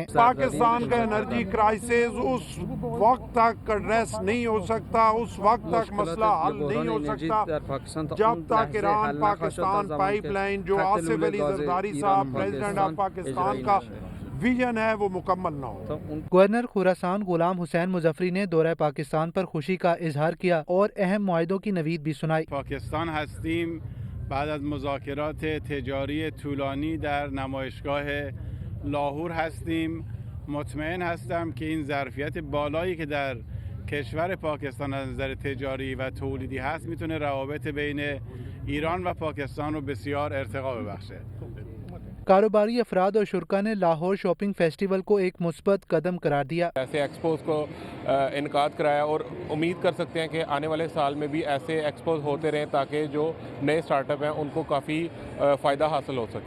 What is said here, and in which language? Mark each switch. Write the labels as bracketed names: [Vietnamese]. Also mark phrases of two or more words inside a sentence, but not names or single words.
[Urdu] پاکستان کا [English] energy crisis [Urdu] اس وقت تک ایڈریس نہیں ہو سکتا، اس وقت تک مسئلہ حل نہیں ہو سکتا جب تک ایران پاکستان پائپ لائن جو آصف علی زرداری صاحب [English] President of Pakistan [Urdu] کا ویژن ہے وہ مکمل نہ ہو۔ گورنر خراسان غلام حسین مظفری نے دورہ پاکستان پر خوشی کا اظہار کیا اور اہم معاہدوں کی نوید بھی سنائی۔ [Persian] پاکستان هستیم بعد از مذاکرات تجاری طولانی در نمایشگاه لاهور هستیم. مطمئن هستم که این ظرفیت بالایی که در کشور پاکستان از نظر تجاری و تولیدی هست میتونه روابط بین ایران و پاکستان رو بسیار ارتقا ببخشه. [Urdu] کاروباری افراد اور شرکا نے لاہور شاپنگ فیسٹیول کو ایک مثبت قدم قرار دیا۔ ایسے ایکسپوز کو انعقاد کرایا اور امید کر سکتے ہیں کہ آنے والے سال میں بھی ایسے ایکسپوز ہوتے رہیں تاکہ جو نئے سٹارٹ اپ ہیں ان کو کافی فائدہ حاصل ہو سکے۔